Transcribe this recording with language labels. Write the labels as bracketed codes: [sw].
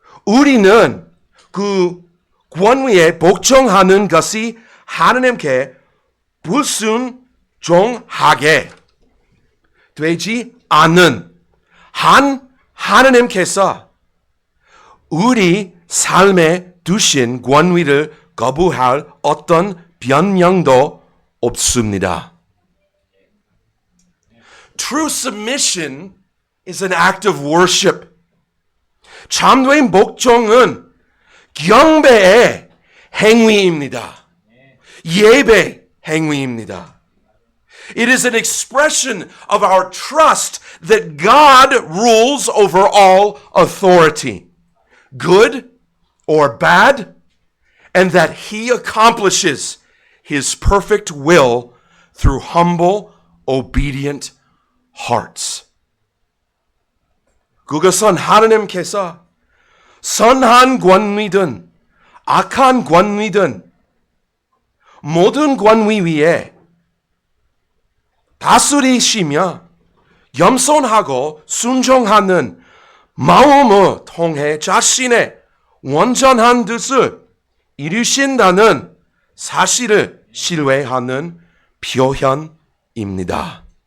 [ko] 우리는 그 권위에 복종하는 것이 하나님께 불순종하게 되지 않는 한 하나님께서 우리 삶에 두신 권위를 거부할 어떤 변명도 없습니다. [en] True submission is an act of worship. [ko] 참된 복종은 경배의 행위입니다. 예배 행위입니다. [en] It is an expression of our trust that God rules over all authority, good or bad, and that He accomplishes His perfect will through humble, obedient hearts. [ko] 그것은 하나님께서 선한 권위든 악한 권위든 모든 권위 위에 다스리시며 겸손하고 순종하는 마음을 통해 자신의 온전한 뜻을 이루신다는 사실을 신뢰하는 표현입니다.